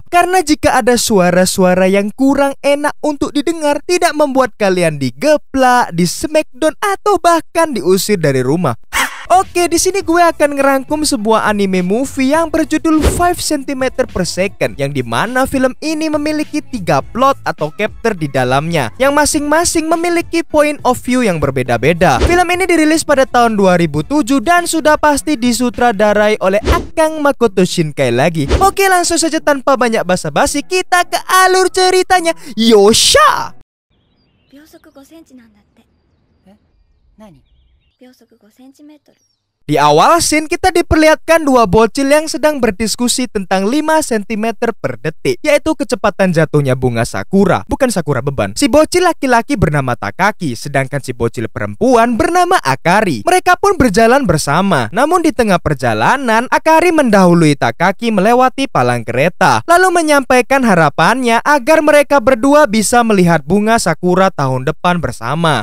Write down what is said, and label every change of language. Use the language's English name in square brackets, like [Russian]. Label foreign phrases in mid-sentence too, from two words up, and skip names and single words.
[Indonesian] Karena jika ada suara-suara yang kurang enak untuk didengar, tidak membuat kalian digeplak, di smackdown, atau bahkan diusir dari rumah. Oke, di sini gue akan ngerangkum sebuah [English] anime movie [Indonesian] yang berjudul 5 cm per second, yang dimana film ini memiliki 3 plot atau chapter di dalamnya, yang masing-masing memiliki [English] point of view [Indonesian] yang berbeda-beda. Film ini dirilis pada tahun 2007 dan sudah pasti disutradarai oleh Akang Makoto Shinkai lagi. Oke, langsung saja tanpa banyak basa-basi, kita ke alur ceritanya. Yosha! [Japanese] 秒速5センチなんだって。何？秒速5センチメートル。 [Indonesian] Di awal scene kita diperlihatkan dua bocil yang sedang berdiskusi tentang 5 cm per detik, yaitu kecepatan jatuhnya bunga sakura, bukan sakura beban. Si bocil laki-laki bernama Takaki, sedangkan si bocil perempuan bernama Akari. Mereka pun berjalan bersama. Namun di tengah perjalanan, Akari mendahului Takaki melewati palang kereta, lalu menyampaikan harapannya agar mereka berdua bisa melihat bunga sakura tahun depan bersama.